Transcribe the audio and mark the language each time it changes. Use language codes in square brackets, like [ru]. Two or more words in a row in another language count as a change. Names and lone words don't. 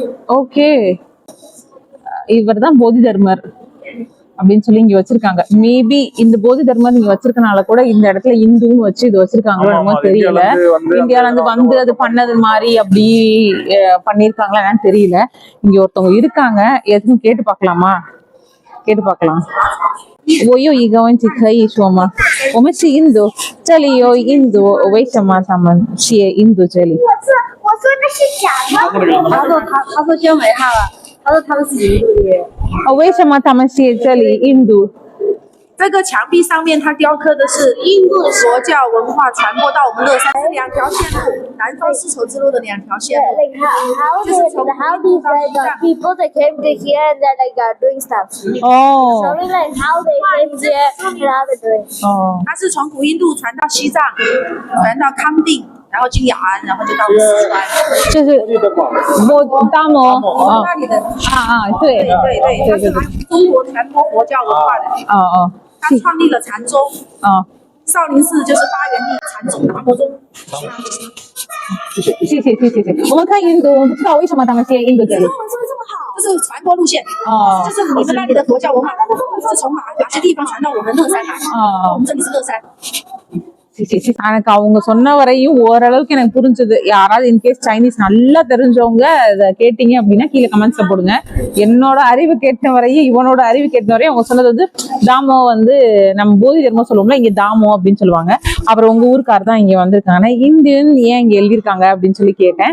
[ta] ஓகே, இவர் தான் போதி தர்மர் அப்படின்னு சொல்லி இங்க வச்சிருக்காங்க. மேபி இந்த போதி தர்மர் நீங்க வச்சிருக்கனால கூட இந்த இடத்துல இந்துன்னு வச்சு இது வச்சிருக்காங்களோ என்னமோ தெரியல. இந்தியால வந்து அது பண்ணது மாதிரி அப்படி பண்ணிருக்காங்களா என்னன்னு தெரியல. இங்க ஒருத்தவங்க இருக்காங்க, எதுவும் கேட்டு பார்க்கலாமா? கேட்டு பார்க்கலாம். [zh] 我有一个问题可以说吗？我们是印度，这里有印度，为什么他们写印度这里？我说那是假的。他说宣为他了，他说他们是印度的。为什么他们写这里印度？这个墙壁上面它雕刻的是印度佛教文化传播到我们乐山，是2条线路，南方丝绸之路的2条线路。 [en] Like how these people that came to here and they're like doing stuff. Oh. So like how they came here and how they're doing. Oh. [zh] 它是从古印度传到西藏，传到康定，然后进雅安，然后就到我们四川。就是大摩。那里的对它是中国传播佛教文化的。他创立了禅宗。少林寺就是发源地禅宗达摩宗。谢谢。我们看印度，我们不知道为什么他们写印度这里。中文说的这么好，这是传播路线。就是你们那里的佛教文化是从哪些地方传到我们乐山来？我们这里是乐山。 [ta] எனக்கு அவங்க சொன்ன வரையும் ஓரளவுக்கு எனக்கு புரிஞ்சது. யாராவது [en] in case Chinese [ta] நல்லா தெரிஞ்சவங்க இதை கேட்டீங்க அப்படின்னா கீழே கமெண்ட்ஸ்ல போடுங்க. என்னோட அறிவு கேட்ட வரையும் இவனோட அறிவு கேட்ட வரையும் அவங்க சொன்னது வந்து தாமோ வந்து நம்ம போதி தர்மம் சொல்லுவோம்ல, இங்க தாமோ அப்படின்னு சொல்லுவாங்க. அப்புறம் உங்க ஊருக்கார் தான் இங்க வந்திருக்காங்க, இந்தியன் ஏன் இங்க எழுதியிருக்காங்க அப்படின்னு சொல்லி கேட்டேன்.